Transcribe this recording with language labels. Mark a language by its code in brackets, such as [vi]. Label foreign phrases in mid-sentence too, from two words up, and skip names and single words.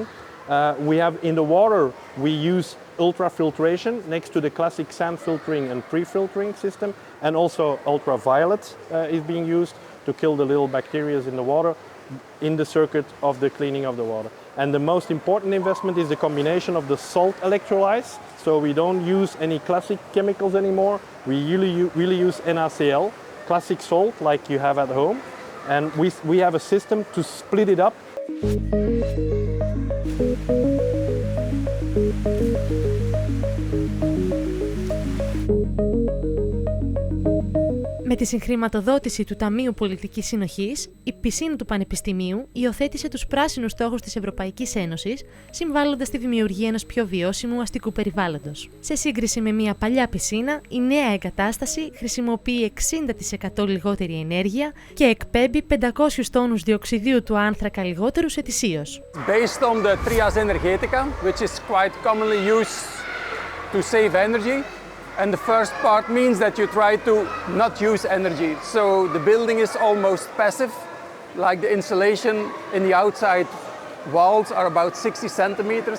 [en] We have in the water, we use ultrafiltration next to the classic sand filtering and pre-filtering system, and also ultraviolet is being used to kill the little bacteria in the water in the circuit of the cleaning of the water. And the most important investment is the combination of the salt electrolytes. So we don't use any classic chemicals anymore. We really use NaCl, classic salt like you have at home. And we have a system to split it up. [el] Με τη συγχρηματοδότηση του Ταμείου Πολιτικής Συνοχής, η πισίνα του Πανεπιστημίου υιοθέτησε τους πράσινους στόχους της Ευρωπαϊκής Ένωσης, συμβάλλοντας στη δημιουργία ενός πιο βιώσιμου αστικού περιβάλλοντος. Σε σύγκριση με μια παλιά πισίνα, η νέα εγκατάσταση χρησιμοποιεί 60% λιγότερη ενέργεια και εκπέμπει 500 τόνους διοξιδίου του άνθρακα λιγότερους ετησίως. [en] Based on the trias energetica, which is quite commonly used to save energy. And the first part means that you try to not use energy. So the building is almost passive, like the insulation in the outside walls are about 60 centimeters.